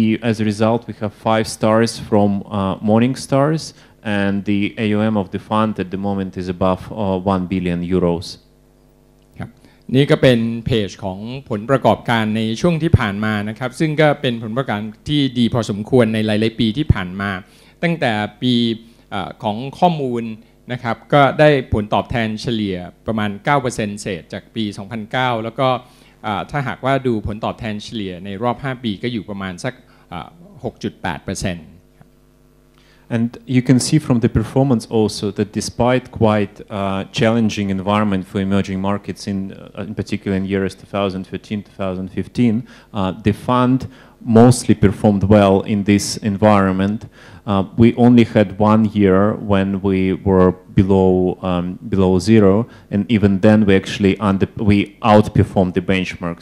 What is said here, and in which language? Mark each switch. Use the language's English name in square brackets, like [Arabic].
[English] As a result, we have 5 stars from Morningstars, and the AUM of the fund at the moment is above 1 billion euros. [Thai] นี่ก็เป็นเพจของผลประกอบการในช่วงที่ผ่านมานะครับซึ่งก็เป็นผลประกอบการที่ดีพอสมควรในหลายๆปีที่ผ่านมาตั้งแต่ปีของข้อมูลนะครับก็ได้ผลตอบแทนเฉลี่ยประมาณ 9% เศษจากปี 2009 แล้วก็ถ้าหากว่าดูผลตอบแทนเฉลี่ยในรอบ 5 ปีก็อยู่ประมาณสัก 6.8%ครับ [English] And you can see from the performance also that despite quite challenging environment for emerging markets in particular in years 2013, 2015, the fund mostly performed well in this environment. We only had 1 year when we were below zero, and even then we actually outperformed the benchmark.